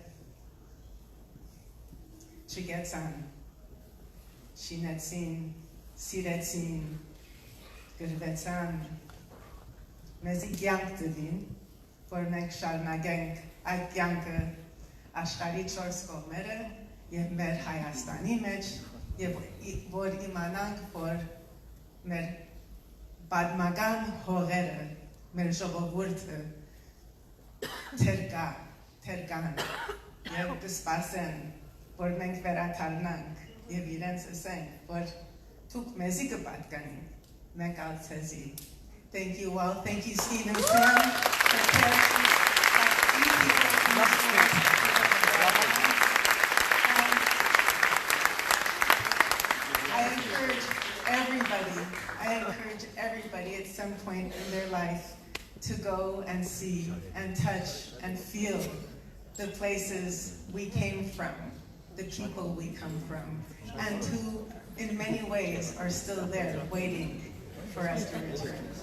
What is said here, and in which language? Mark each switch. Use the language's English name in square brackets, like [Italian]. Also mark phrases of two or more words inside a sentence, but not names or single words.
[Armenian] չգեցան, շինեցին, սիրեցին, գրվեցան, մեզի կյանք տվին, որ մենք շարունակենք այդ կյանքը աշխարհի 4 կողմերը եւ մեր Հայաստանի մեջ եւ որ իմանանք, որ մեր պատմական հողերը, մեր ժողովուրդը թերկան եւ կսպասեն, որ մենք վերադառնանք եւ իրենց ասենք, որ դուք մեզի կպատկանին, մենք ալ ցեզի, [English] Thank you all. Thank you, Stephen Sim, for characters like you people in the story. I encourage everybody at some point in their life to go and see and touch and feel the places we came from, the people we come from, and who in many ways are still there waiting for us to return.